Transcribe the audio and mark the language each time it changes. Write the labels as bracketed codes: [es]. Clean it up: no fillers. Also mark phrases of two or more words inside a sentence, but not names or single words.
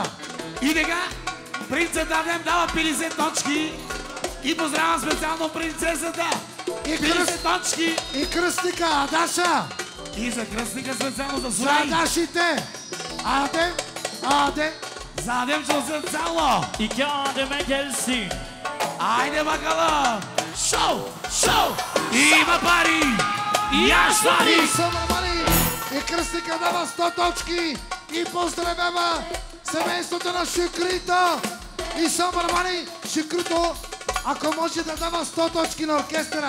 [bg] И така, принцът Адем дава 50 точки и поздравя специално принцесата. 50 точки. И кръстника Адаша. И за кръстника специално за За Сурай. Адашите. Adem, Adem. За Адем специално. [tr] İki Adem'e gelsin. Айде bakalım. [bg] Шоу, шоу. Има пари. И аз пари. И Самармани. И кръстника дава 100 точки. И поздравява семейството на Шикрито. И Самармани. Шикрито, ако може да дава 100 точки на оркестъра.